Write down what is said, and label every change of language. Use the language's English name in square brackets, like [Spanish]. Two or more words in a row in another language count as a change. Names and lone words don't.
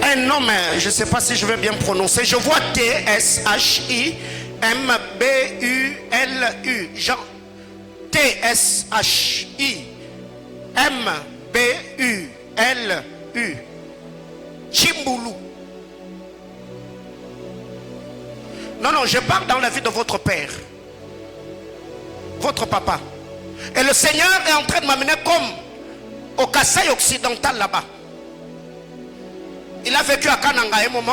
[French] Non, mais je ne sais pas si je vais bien prononcer. Je vois T-S-H-I-M-B-U-L-U. Jean. T-S-H-I-M-B-U-L-U. Chimbulu. Non, non, je parle dans la vie de votre père. Votre papa. Et le Seigneur est en train de m'amener comme au Kasaï occidental là-bas. Il a vécu à Kananga un moment.